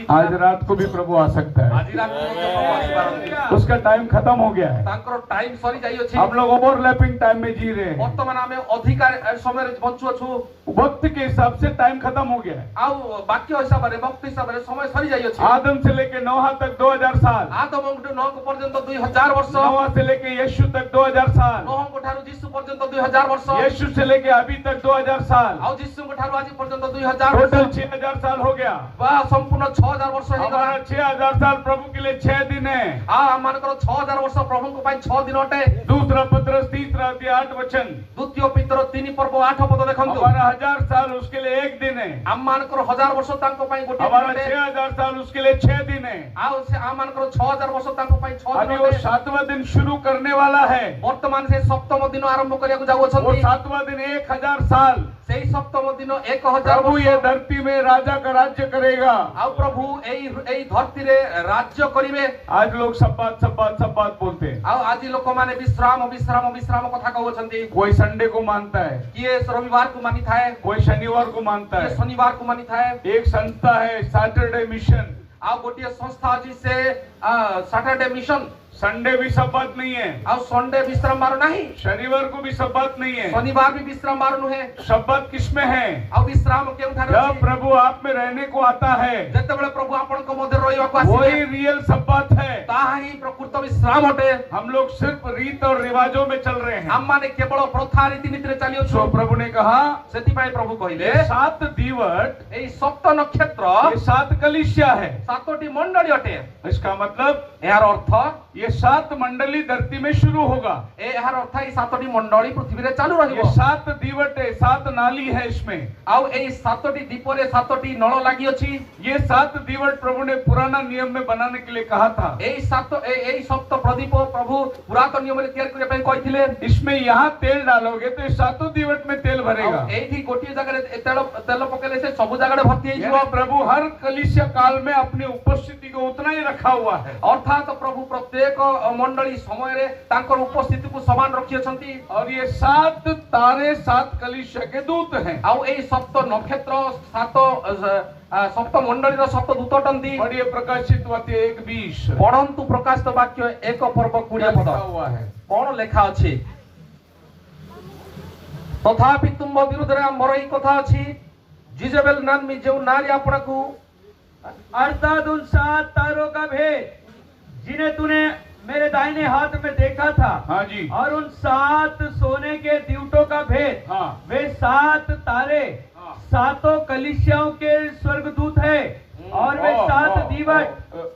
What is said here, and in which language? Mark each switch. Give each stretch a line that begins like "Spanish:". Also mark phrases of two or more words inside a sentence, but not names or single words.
Hindi: आज रात को भी प्रभु आ सकता है।
Odia: ଆଜି ରାତିରେ ମଧ୍ୟ ପ୍ରଭୁ ଆସିପାରନ୍ତି।
Hindi: उसका टाइम खत्म हो गया है।
Odia: ତାଙ୍କର ଟାଇମ ସରି ଯାଇଅଛି।
Hindi: हम लोग ओवरलैपिंग टाइम में जी रहे हैं।
Odia: ବର୍ତ୍ତମାନ ଆମେ ଅଧିକା ସମୟରେ ବଞ୍ଚୁଅଛୁ।
Hindi: वक्त के हिसाब से टाइम खत्म हो गया है।
Odia: ଆଉ ବାକ୍ୟ ହିସାବରେ ବକ୍ତ ହିସାବରେ ସମୟ ସରି ଯାଇଅଛି।
Hindi: आदम से लेके नोहा तक 2000 साल,
Odia: ଆଦମଙ୍କଠୁ ନୋହ ପର୍ଯ୍ୟନ୍ତ 2000 ବର୍ଷ,
Hindi: नोहा से लेके यीशु तक 2000 साल,
Odia: ନୋହଙ୍କ ଠାରୁ ଯୀଶୁ ପର୍ଯ୍ୟନ୍ତ 2000 ବର୍ଷ,
Hindi: यीशु से लेके अभी तक 2000 साल,
Odia: ଆଉ ଯୀଶୁଙ୍କ ଠାରୁ ଆଜି ପର୍ଯ୍ୟନ୍ତ 2000
Hindi: टोटल
Odia: ବର୍ଷ
Hindi: 6000 साल हो गया।
Odia: ବା ସମ୍ପୂର୍ଣ୍ଣ 6000 ବର୍ଷ ହେଇଗଲା।
Hindi: हमारा 6000 साल प्रभु के लिए 6 दिन है।
Odia: ଆଉ ଆମମାନଙ୍କର 6000 ବର୍ଷ ପ୍ରଭୁଙ୍କ ପାଇଁ 6 ଦିନ ଅଟେ।
Hindi: दूसरा पत्रस 3 अध्याय 8 वचन,
Odia: ଦ୍ୱିତୀୟ ପିତର 3 ପର୍ବ 8 ପଦ ଦେଖନ୍ତୁ।
Hindi: हमारा 1000 साल उसके लिए 1 दिन है।
Odia: ଆମମାନଙ୍କର 1000 ବର୍ଷ ତାଙ୍କ ପାଇଁ ଗୋଟେ ଦିନ
Hindi: हमारा
Odia: ଅଟେ।
Hindi: 6000 साल उसके लिए 6 दिन है।
Odia: ଆଉ ସେ ଆମମାନଙ୍କର 6000 ବର୍ଷ ତାଙ୍କ ପାଇଁ 6
Hindi: अभी
Odia: ଦିନ
Hindi: वो
Odia: ଅଟେ।
Hindi: 7वां दिन शुरू करने वाला है।
Odia: ବର୍ତ୍ତମାନ ସେ ସପ୍ତମ ଦିନ ଆରମ୍ଭ କରିବାକୁ
Hindi: वो
Odia: ଯାଉଅଛନ୍ତି।
Hindi: 7वां दिन 1000 साल
Odia: ସେଇ ସପ୍ତମ ଦିନ 1000
Hindi: प्रभु ये
Odia: ବର୍ଷ।
Hindi: धरती में राजा का राज्य करेगा।
Odia: ଆଉ ଆଉ ପ୍ରଭୁ ଏଇ ଧରତୀରେ ରାଜ୍ୟ କରିବେ।
Hindi: आज लोग सब बात बोलते हैं।
Odia: ଆଉ ଆଜି ଲୋକମାନେ ବିଶ୍ରାମ କଥା କହୁଛନ୍ତି।
Hindi: कोई संडे को मानता है,
Odia: କିଏ ରବିବାରକୁ ମାନିଥାଏ,
Hindi: कोई शनिवार को मानता
Odia: କିଏ
Hindi: है।
Odia: ଶନିବାରକୁ ମାନିଥାଏ।
Hindi: एक संस्था है सैटरडे मिशन,
Odia: ଆଉ ଗୋଟିଏ ସଂସ୍ଥା ଅଛି ସେ ସାଟରଡେ ମିଶନ।
Hindi: संडे भी शब्बात नहीं है,
Odia: ଆଉ ସଣ୍ଡେ ବିଶ୍ରାମ ବାର ନାହିଁ,
Hindi: शनिवार को भी शब्बात नहीं है।
Odia: ଶନିବାର ବି ବିଶ୍ରାମ ବାର ନୁହେଁ।
Hindi: शब्बात किसमें है?
Odia: ଆଉ ବିଶ୍ରାମ କେଉଁଠାରେ
Hindi: जब
Odia: ଅଛି?
Hindi: प्रभु आप में रहने को आता है,
Odia: ଯେତେବେଳେ ପ୍ରଭୁ ଆପଣଙ୍କ ମଧ୍ୟରେ ରହିବାକୁ ଆସିବେ,
Hindi: वही रियल शब्बात है।
Odia: ତାହା ହିଁ ପ୍ରକୃତ ବିଶ୍ରାମ ଅଟେ।
Hindi: हम लोग सिर्फ रीत और रिवाजों में चल रहे हैं।
Odia: ଆମମାନେ କେବଳ ପ୍ରଥା ରୀତିନୀତିରେ ଚାଲିଅଛୁ।
Hindi: तो प्रभु ने कहा
Odia: ସେଥିପାଇଁ ପ୍ରଭୁ କହିଲେ
Hindi: ये 7 दीवट,
Odia: ଏଇ ସପ୍ତ ନକ୍ଷତ୍ର
Hindi: ये 7 कलीसिया है।
Odia: 7ଟି ମଣ୍ଡଳୀ ଅଟେ।
Hindi: इसका मतलब
Odia: ଏହାର ଅର୍ଥ
Hindi: ये 7 मंडली धरती में शुरू होगा।
Odia: ଏହାର ଅର୍ଥ ଏଇ 7ଟି ମଣ୍ଡଳୀ ପୃଥିବୀରେ ଚାଲୁ ରହିବ।
Hindi: ये 7 दीवट है, 7 नाली है इसमें।
Odia: ଆଉ ଏଇ 7ଟି ଦୀପରେ 7ଟି ନଳ ଲାଗିଅଛି।
Hindi: ये 7 दीवट प्रभु ने पुराना नियम में बनाने के लिए कहा था।
Odia: ଏଇ ସପ୍ତ ପ୍ରଦୀପ ପ୍ରଭୁ ପୁରାତନ ନିୟମରେ ତିଆରି କରିବା ପାଇଁ କହିଥିଲେ।
Hindi: इसमें यहाँ तेल डालोगे तो ये 7 दीवट में तेल भरेगा।
Odia: ଆଉ ଏଇଠି ଗୋଟିଏ ଜାଗାରେ ତେଲ ପକେଇଲେ ସେ ସବୁ ଜାଗାରେ ଭର୍ତ୍ତି ହେଇଯିବ।
Hindi: यानी प्रभु हर कलीसिया काल में अपनी उपस्थिति को उतना ही रखा हुआ है।
Odia: ଅର୍ଥାତ୍ ପ୍ରଭୁ ପ୍ରତ୍ୟେକ ମଣ୍ଡଳୀ ସମୟରେ ତାଙ୍କର ଉପସ୍ଥିତିକୁ ସମାନ ରଖିଅଛନ୍ତି।
Hindi: और ये 7 तारे 7 कलीसिया के दूत हैं।
Odia: ଆଉ ଏଇ ସପ୍ତ ନକ୍ଷତ୍ର ସପ୍ତ ମଣ୍ଡଳୀର ସପ୍ତ ଦୂତ ଅଟନ୍ତି।
Hindi: और ये प्रकाशित वाक्य 1:20
Odia: ପଢନ୍ତୁ ପ୍ରକାଶିତ ବାକ୍ୟ 1 ପର୍ବ 20 ପଦ।
Hindi: लिखा हुआ है।
Odia: କଣ ଲେଖା ଅଛି? ତଥାପି ତୁମ ବିରୁଦ୍ଧରେ ଆମର ଏଇ କଥା ଅଛି, ଜିଜେବେଲ ନାମୀ ଯେଉଁ ନାରୀ ଆପଣଙ୍କୁ
Hindi: अर्थात उन 7 तारों का भेद जिन्हें तूने मेरे दाहिने हाथ में देखा था, हाँ जी, और उन 7 सोने के दीवटों का भेद, हाँ। वे 7 तारे हाँ। 7 कलीसियाओं के स्वर्गदूत है, और वे 7 दीवट।